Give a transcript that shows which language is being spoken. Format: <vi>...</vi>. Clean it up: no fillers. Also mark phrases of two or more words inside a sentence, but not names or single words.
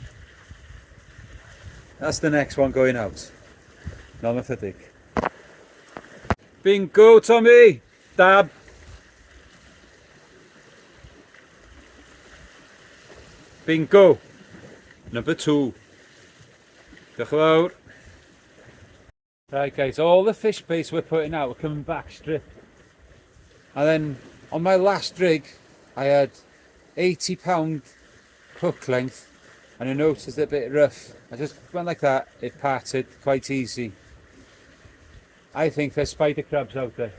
<en>That's the next one going out. Nomathetic. Bingo, Tommy! Dab! Bingo! Number two.</en> <cy>Diolch yn fawr.</cy> <en>Right guys, all the fish baits we're putting out are coming back stripped. And then on my last rig, I had 80-pound hook length and I noticed it's a bit rough. I just went like that, it parted quite easy. I think there's spider crabs out there.</en>